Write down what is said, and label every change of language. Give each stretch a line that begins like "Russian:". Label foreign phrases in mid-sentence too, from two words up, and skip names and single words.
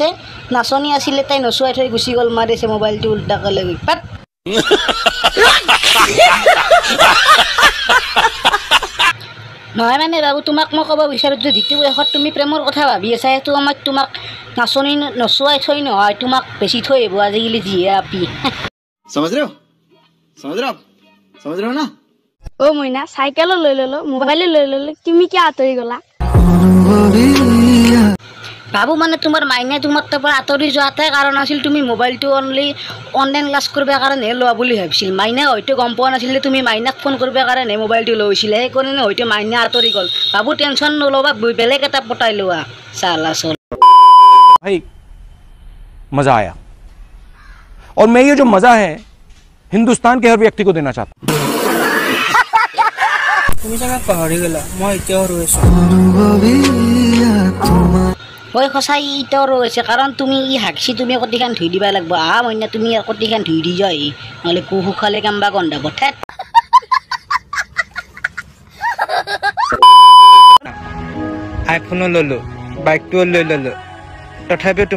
Assamese: নাচনি আছিলে তাই নচুৱাই থৈ গুচি গ'ল, মাৰিছে মোবাইলটো উল্টাকৈ লৈ পাত। নহয় মানে বাবু, তোমাক মই ক'ব বিচাৰোঁ যে যিটো বয়সত তুমি প্ৰেমৰ কথা ভাবি আছা, সেইটো সময়ত তোমাক নাচনি নচুৱাই থৈ নহয়, তোমাক বেছি থৈ আহিব আজিকালি যিহে আপি।
Hindi: समझ रहे हो समझ रहे हो ना।
Assamese: অ' মইনা, চাইকেলো লৈ ল'লো, মোবাইলো লৈ ল'লো, তুমি কিয় আঁতৰি গ'লা? বাবু মানে তোমাৰ মাইনাই তোমাৰ তাৰপৰা আঁতৰি যোৱাটাই কাৰণ আছিল তুমি মোবাইলটো অনলি অনলাইন ক্লাছ কৰিব কাৰণে লোৱা বুলি ভাবিছিল। মাইনাই হয়তো গম পোৱা নাছিলে তুমি মাইনাক ফোন কৰিব কাৰণে মোবাইলটো লৈছিলে, সেইকাৰণে হয়তো মাইনা আঁতৰি গ'ল। বাবু টেনশ্যন নল'বা, বেলেগ এটা পটাই লোৱা।
Hindi: साला चल भाई मजा आया और मैं ये जो मजा है हिंदुस्तान के हर व्यक्ति को देना चाहता हूं।
Assamese: তুমি চাগে পাহৰি গ'লা, মই এতিয়াও ৰৈ আছো। হয় সঁচাই ইটাও ৰৈছে, কাৰণ তুমি ই হাগছি তুমি কটিখান ধুই দিবা লাগিব। মইনা তুমি ইয়াৰ কটিখান ধুই দি যোৱা, নহ'লে কুহু খালে কামবা গন্ধা পঠাত। আইফোনো ল'লো, বাইকটোও লৈ ল'লো, তথাপিও তুমি